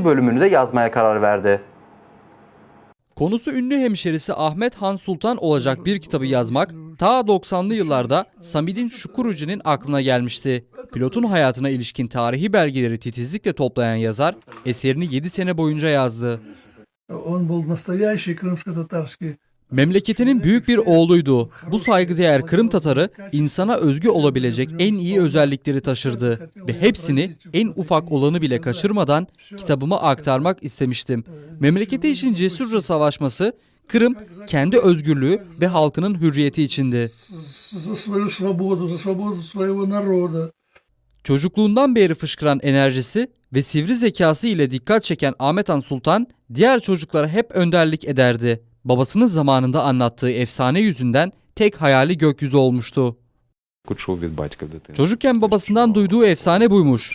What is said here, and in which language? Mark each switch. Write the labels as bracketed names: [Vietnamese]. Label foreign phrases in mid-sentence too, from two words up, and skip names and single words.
[Turkish] bölümünü de yazmaya karar verdi. Konusu ünlü hemşerisi Ahmet Han Sultan olacak bir kitabı yazmak ta 90'lı yıllarda Samidin Şukurucu'nun aklına gelmişti. Pilotun hayatına ilişkin tarihi belgeleri titizlikle toplayan yazar eserini 7 sene boyunca yazdı. [Russian] Он был настоящий крымско-татарский. [Turkish] Memleketinin büyük bir oğluydu. Bu saygıdeğer Kırım Tatarı insana özgü olabilecek en iyi özellikleri taşırdı ve hepsini en ufak olanı bile kaçırmadan kitabıma aktarmak istemiştim. Memleketi için cesurca savaşması Kırım kendi özgürlüğü ve halkının hürriyeti içindi. [Russian] За свою свободу, за свободу своего народа. [Turkish] Çocukluğundan beri fışkıran enerjisi ve sivri zekası ile dikkat çeken Ahmet Han Sultan diğer çocuklara hep önderlik ederdi. Babasının zamanında anlattığı efsane yüzünden tek hayali gökyüzü olmuştu. Çocukken babasından duyduğu efsane buymuş.